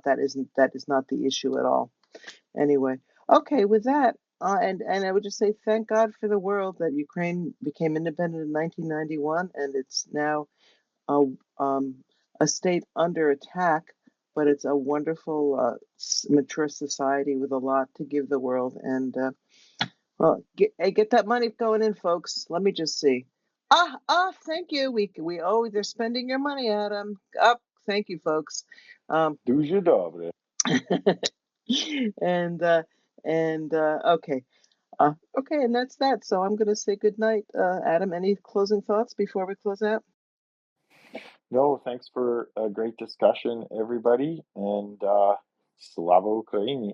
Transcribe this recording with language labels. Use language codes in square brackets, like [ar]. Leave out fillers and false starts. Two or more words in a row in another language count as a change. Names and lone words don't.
[en] That is not the issue at all. Anyway, okay, with that, and I would just say thank God for the world that Ukraine became independent in 1991, and it's now a state under attack, but it's a wonderful, mature society with a lot to give the world. And well, get that money going in, folks. Let me just see. Thank you. They're spending your money, Adam. Thank you, folks. [uk] Дуже добре. [en] and okay. Okay, and that's that. So I'm going to say good night. Adam, any closing thoughts before we close out? No, thanks for a great discussion, everybody, and [uk] Слава Україні.